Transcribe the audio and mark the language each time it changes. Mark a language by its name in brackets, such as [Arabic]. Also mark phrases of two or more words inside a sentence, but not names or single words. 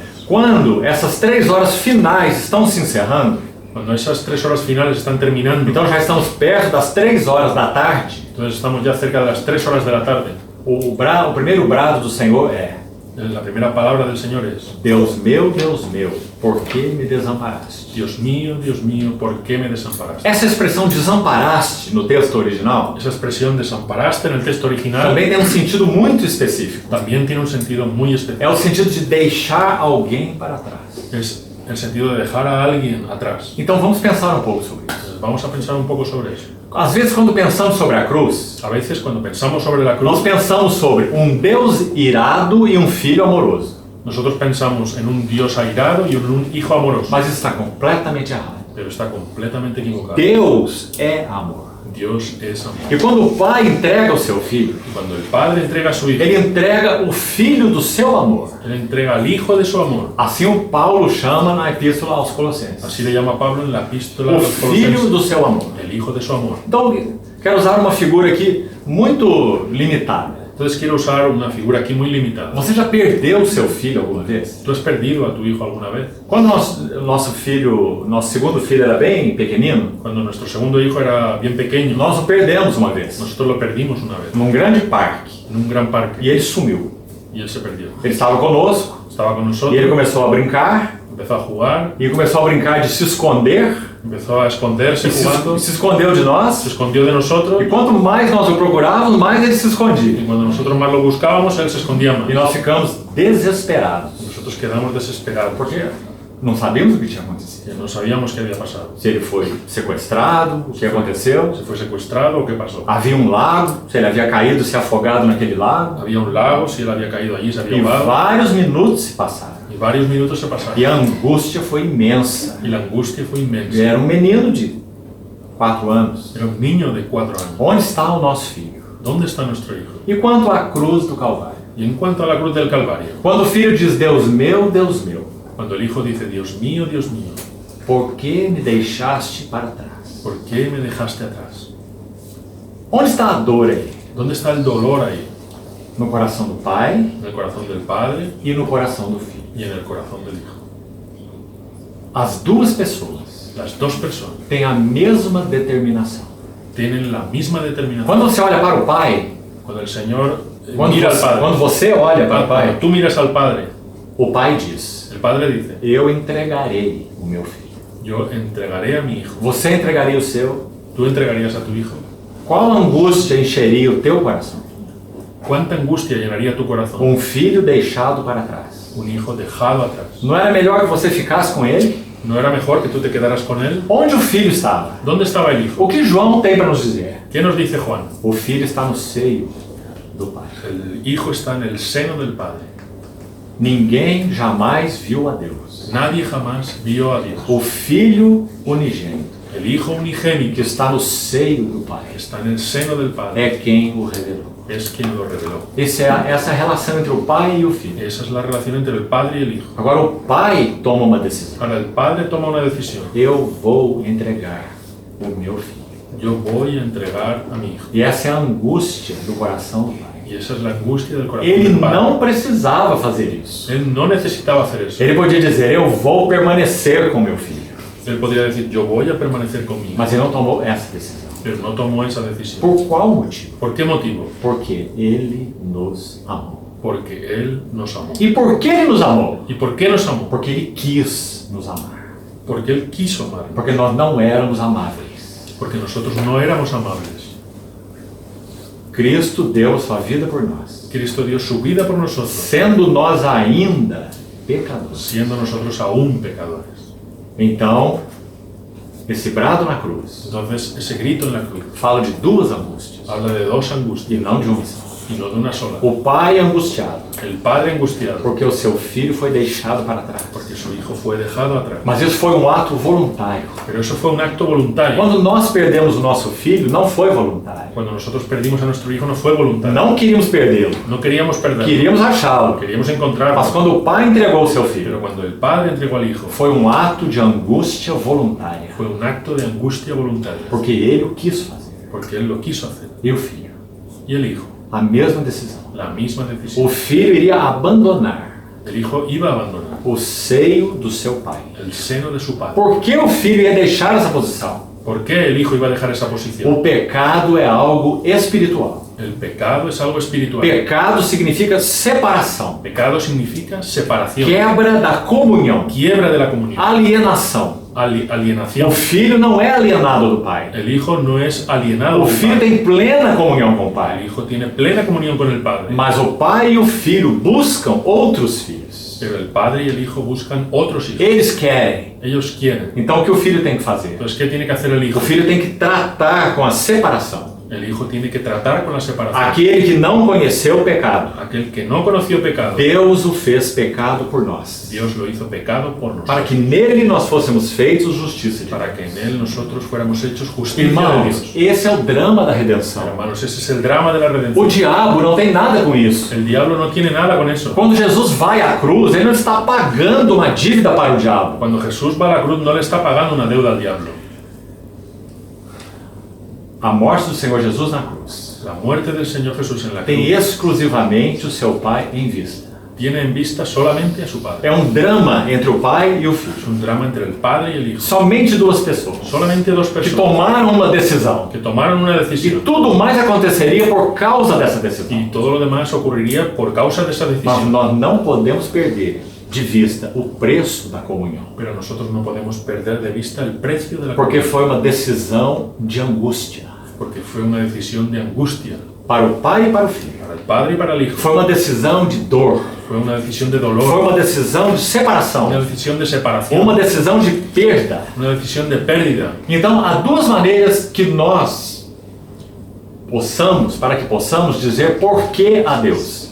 [Portuguese] Quando essas 3 horas finais estão se encerrando, [Spanish] Cuando esas 3 horas finales están terminando, [Portuguese] então já estamos perto das 3 horas da tarde, [Spanish] entonces estamos ya cerca de las 3 horas de la tarde. [Portuguese] o primeiro brado do Senhor é: [Spanish] La primera palabra del Señor es: [Portuguese] Deus meu, por que me desamparaste? [Spanish] Dios mío, ¿por qué me desamparaste? [Portuguese] Essa expressão desamparaste no texto original [Spanish] Esa expresión desamparaste en el texto original [Portuguese] também tem um sentido muito específico. [Spanish] también tiene un sentido muy [Portuguese] É [Spanish] especial. [Portuguese] o sentido de deixar alguém para trás. [Spanish] Es el sentido de dejar a alguien atrás. [Portuguese] Então vamos pensar um pouco sobre isso. [Spanish] Entonces, vamos a pensar un poco sobre eso. [Portuguese] Às vezes, quando pensamos sobre a cruz, [Spanish] A veces cuando pensamos sobre la [Portuguese] nós [Spanish] cruz, [Portuguese] pensamos sobre um Deus irado e um filho amoroso. [Spanish] nosotros pensamos en un Dios airado y en un hijo amoroso, [Portuguese] Mas isso está completamente errado. [Spanish] pero está completamente equivocado. [Portuguese] Deus é amor. [Spanish] Dios es amor. [Portuguese] E quando o pai entrega o seu filho, [Spanish] Y cuando el Padre entrega a su hijo, [Portuguese] ele entrega o filho do seu amor. [Spanish] él entrega al hijo de su amor. [Portuguese] Assim o Paulo chama na epístola aos Colossenses. [Spanish] Así le llama Pablo en la epístola a [Portuguese] O [Spanish] los [Portuguese] filho [Spanish] Colosenses, [Portuguese] do seu amor. [Spanish] el hijo de su amor. [Portuguese] Então, quero usar uma figura aqui muito limitada. [Spanish] Entonces quiero usar una figura aquí muy limitada. [Portuguese] Você já perdeu o seu filho alguma vez? [Spanish] ¿Tú has perdido a tu hijo alguna vez? [Portuguese] Quando nosso segundo filho era bem pequenino, [Spanish] Cuando nuestro segundo hijo era bien pequeño, [Portuguese] nós o perdemos uma vez, [Spanish] nosotros lo perdimos una vez [Portuguese] num grande parque, [Spanish] en un gran parque [Portuguese] e ele sumiu. [Spanish] y él se perdió. [Portuguese] Ele estava conosco, [Spanish] Estaba con [Portuguese] e ele [Spanish] nosotros, [Portuguese] começou a brincar, [Spanish] empezó a jugar, [Portuguese] e começou a brincar de se esconder, [Spanish] empezó a esconderse [Portuguese] e [Spanish] jugando, [Portuguese] se escondeu de [Spanish] se [Portuguese] nós, [Spanish] escondió de nosotros [Portuguese] e quanto mais nós o procurávamos, mais ele se [Spanish] y [Portuguese] escondia. [Spanish] cuando nosotros más lo buscábamos, él se escondía más. [Portuguese] E nós ficamos desesperados, [Spanish] Nosotros quedamos desesperados [Portuguese] porque não sabíamos o que tinha acontecido. [Spanish] que no sabíamos qué había pasado. [Portuguese] Se ele foi sequestrado, o que aconteceu. [Spanish] ¿Se fue secuestrado o qué pasó? [Portuguese] Havia um lago, se ele havia caído, se afogado naquele lago. [Spanish] Había un lago, si él había caído allí, se había [Portuguese] E [Spanish] ahogado. [Portuguese] vários minutos se passaram. [Spanish] Y varios minutos se pasaron. [Portuguese] E a angústia foi imensa. [Spanish] Y la angustia fue inmensa. [Portuguese] Ele era um menino de 4 anos. [Spanish] Era un niño de 4 años. [Portuguese] Onde está o nosso filho? [Spanish] ¿Dónde está nuestro hijo? [Portuguese] E quanto à cruz do Calvário? [Spanish] Y en cuanto a la cruz del Calvario, [Portuguese] Quando o filho diz, Deus meu, [Spanish] cuando el hijo dice, Dios mío, [Portuguese] por que me deixaste para trás? [Spanish] ¿por qué me dejaste atrás? [Portuguese] Onde está a dor aí? [Spanish] ¿Dónde está el dolor ahí? [Portuguese] No coração do pai [Spanish] En el corazón del Padre [Portuguese] e no coração do filho. [Spanish] y en el corazón del Hijo. [Portuguese] As duas pessoas [Spanish] Las dos personas [Portuguese] têm a mesma determinação. [Spanish] tienen la misma determinación. [Portuguese] Quando você olha para o pai, [Spanish] Cuando el Señor [Portuguese] quando [Spanish] mira al [Portuguese] você, [Spanish] Padre, [Portuguese] quando você olha para o [Spanish] cuando [Portuguese] pai, [Spanish] tú miras al Padre, [Portuguese] o pai diz, [Spanish] el Padre dice, [Portuguese] eu entregarei o meu filho. [Spanish] yo entregaré a mi hijo. [Portuguese] Você entregaria o seu? [Spanish] ¿Tú entregarías a tu hijo? [Portuguese] Qual angústia encheria o teu coração? [Spanish] ¿Cuánta angustia llenaría tu corazón? [Portuguese] Um filho deixado para trás. [Spanish] Un hijo dejado atrás. [Portuguese] Não era melhor que você ficasse com ele? [Spanish] ¿No era mejor que tú te quedaras con él? [Portuguese] Onde o filho estava? [Spanish] ¿Dónde estaba el hijo? [Portuguese] O que João tem para nos dizer? [Spanish] ¿Qué nos dice Juan? [Portuguese] O filho está no seio do pai. [Spanish] El hijo está en el seno del Padre. [Portuguese] Ninguém jamais viu a Deus. [Spanish] Nadie jamás vio a Dios. [Portuguese] O filho unigênito, [Spanish] El hijo unigénito [Portuguese] que está no seio do [Spanish] que [Portuguese] pai, [Spanish] está en el seno del Padre [Portuguese] é quem o revelou. [Spanish] es quien lo reveló. [Portuguese] Essa é a relação entre o pai e o filho. [Spanish] Esa es la relación entre el padre y el hijo. [Portuguese] Agora o pai toma uma decisão. [Spanish] Ahora el padre toma una decisión. [Portuguese] Eu vou entregar o meu filho. [Spanish] Yo voy a entregar a mi hijo. [Portuguese] E essa é a angústia do coração do pai. [Spanish] Y esa es la angustia del corazón [Portuguese] Ele [Spanish] del padre. [Portuguese] não precisava fazer isso. [Spanish] Él no necesitaba hacer eso. [Portuguese] Ele podia dizer, eu vou permanecer com meu filho. [Spanish] Él podría decir, yo voy a permanecer con mi hijo. [Portuguese] Mas ele não tomou essa decisão. [Spanish] Pero no tomó esa decisión. [Portuguese] Por qual motivo? [Spanish] ¿Por qué motivo? [Portuguese] Porque ele nos amou. [Spanish] Porque Él nos amó. [Portuguese] E por que ele nos amou? [Spanish] ¿Y por qué nos amó? [Portuguese] Porque ele quis nos amar. [Spanish] Porque Él quiso amarnos. [Portuguese] Porque nós não éramos amáveis. [Spanish] Porque nosotros no éramos amables. [Portuguese] Cristo deu sua vida por nós. [Spanish] Cristo dio su vida por nosotros, [Portuguese] Sendo nós ainda pecadores. [Spanish] siendo nosotros aún pecadores. [Portuguese] Então, esse brado na cruz [Spanish] Entonces, ese grito en la cruz [Portuguese] fala de duas angústias [Spanish] habla de dos [Portuguese] e [Spanish] angustias [Portuguese] não de uma só. [Spanish] y no de una sola. [Portuguese] O pai angustiado [Spanish] El padre angustiado [Portuguese] porque o seu filho foi deixado para trás. [Spanish] porque su hijo fue dejado atrás. [Portuguese] Mas isso foi um ato voluntário. [Spanish] Pero eso fue un acto voluntario. [Portuguese] Quando nós perdemos o nosso filho, não foi voluntário. [Spanish] Cuando nosotros perdimos a nuestro hijo no fue voluntario. [Portuguese] Não queríamos perdê-lo, [Spanish] No queríamos perderlo. [Portuguese] queríamos achá-lo. [Spanish] Queríamos [Portuguese] Mas [Spanish] encontrarlo. [Portuguese] quando o pai entregou o seu [Spanish] Pero [Portuguese] filho, [Spanish] cuando el padre entregó al hijo, [Portuguese] foi um ato de angústia voluntária. [Spanish] fue un acto de angustia voluntaria. [Portuguese] Porque ele o quis fazer. [Spanish] Porque él lo quiso hacer. [Portuguese] E o filho? [Spanish] Y el hijo, [Portuguese] A mesma decisão. [Spanish] la misma decisión. [Portuguese] O filho iria abandonar [Spanish] El hijo iba a abandonar [Portuguese] o seio do seu pai. [Spanish] el seno de su padre. [Portuguese] Por que o filho ia deixar essa posição? [Spanish] ¿Por qué el hijo iba a dejar esa posición? [Portuguese] O pecado é algo espiritual. [Spanish] El pecado es algo espiritual. [Portuguese] Pecado significa separação, [Spanish] Pecado significa separación, [Portuguese] quebra da comunhão, [Spanish] quiebra de la comunión, [Portuguese] alienação. [Spanish] alienación. [Portuguese] O filho não é alienado do pai. [Spanish] El hijo no es alienado [Portuguese] O [Spanish] del [Portuguese] filho [Spanish] padre. [Portuguese] tem plena comunhão com o [Spanish] El [Portuguese] pai. [Spanish] hijo tiene plena comunión con el padre. [Portuguese] Mas o pai e o filho buscam outros filhos. [Spanish] Pero el padre y el hijo buscan otros hijos. [Portuguese] Eles querem. [Spanish] Ellos quieren. [Portuguese] Então o que o filho tem que fazer? [Spanish] Entonces, ¿qué tiene que hacer el hijo? [Portuguese] O filho tem que tratar com a separação. [Spanish] El hijo tiene que tratar con la separación. [Portuguese] Aquele que não conheceu o pecado, [Spanish] Aquel que no conoció pecado, [Portuguese] Deus o fez pecado por nós, [Spanish] Dios lo hizo pecado por nosotros. [Portuguese] para que nele nós fôssemos feitos justiça de Deus. [Spanish] Para que en él nosotros fuéramos hechos justicia de [Portuguese] Irmãos, [Spanish] Dios. [Portuguese] esse é o drama da redenção. [Spanish] Hermanos, ese es el drama de la [Portuguese] O [Spanish] redención. [Portuguese] diabo não tem nada com isso. [Spanish] El diablo no tiene nada con eso. [Portuguese] Quando Jesus vai à cruz, ele não está pagando uma dívida para o diabo. [Spanish] Cuando Jesús va a la cruz no le está pagando una deuda al diablo. [Portuguese] A morte do Senhor Jesus na cruz [Spanish] La muerte del Señor Jesús en la [Portuguese] tem [Spanish] cruz [Portuguese] exclusivamente o seu Pai em vista. [Spanish] tiene en vista solamente a su Padre. [Portuguese] É um drama entre o pai e o filho. [Spanish] Es un drama entre el Padre y el Hijo. [Portuguese] Somente duas pessoas [Spanish] Solamente dos [Portuguese] que [Spanish] personas [Portuguese] tomaram uma decisão. [Spanish] que tomaron una [Portuguese] E [Spanish] decisión [Portuguese] tudo mais aconteceria por causa dessa decisão. [Spanish] y todo lo demás ocurriría por causa de esa [Portuguese] Mas [Spanish] decisión. [Portuguese] nós não podemos perder de vista o preço da comunhão. [Spanish] Pero nosotros no podemos perder de vista el precio de la [Portuguese] Porque [Spanish] comunión, [Portuguese] foi uma decisão de angústia. [Spanish] porque fue una decisión de angustia [Portuguese] Para o pai e para o filho. [Spanish] para el Padre y para el Hijo. [Portuguese] Foi uma decisão de dor. [Spanish] Fue una decisión de [Portuguese] Foi [Spanish] dolor, [Portuguese] uma decisão de separação. [Spanish] una decisión de separación, [Portuguese] Uma decisão de perda. [Spanish] una decisión de pérdida. [Portuguese] Então, há duas maneiras que nós para que possamos dizer por que a Deus.